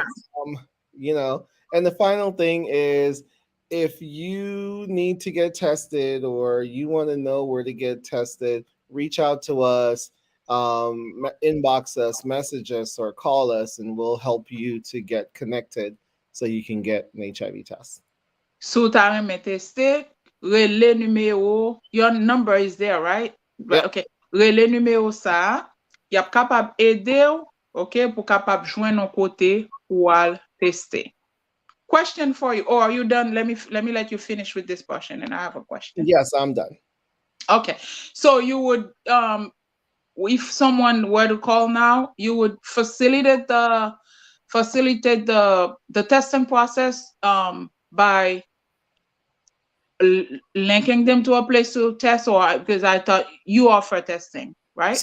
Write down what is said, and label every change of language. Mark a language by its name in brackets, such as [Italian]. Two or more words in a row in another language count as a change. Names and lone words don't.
[English] You know, and the final thing is if you need to get tested or you want to know where to get tested, reach out to us, inbox us, message us, or call us, and we'll help you to get connected so you can get an HIV test. [Haitian Creole] Sou ta reme teste, rele numéro, [English] your number is there, right? Right, Yep. okay. [Haitian Creole] Rele numéro sa, yap kapab ede ou, okay, pou kapab jwen non kote ou al teste. [English] Question for you. Or are you done? Let me let you finish with this portion and I have a question. Yes, I'm done. Okay. So you would if someone were to call now, you would facilitate the testing process by linking them to a place to test, or because I thought you offer testing, right?